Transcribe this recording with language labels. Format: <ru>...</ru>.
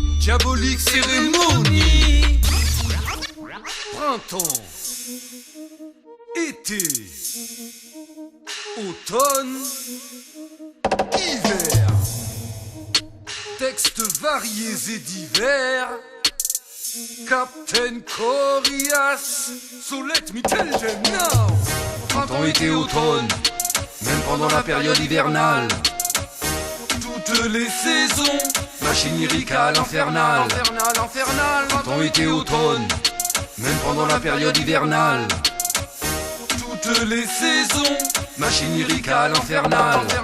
<fr>Diabolique cérémonie. Printemps, été, automne, hiver. Textes variés et divers.</fr> <en>Captain Corias, so let me tell them now.</en> <fr>Printemps, été, automne, même pendant la période hivernale. Toutes les saisons, machine lyricale infernale. Printemps, été, automne, même pendant la période hivernale. Toutes les saisons, machine lyricale infernale.</fr>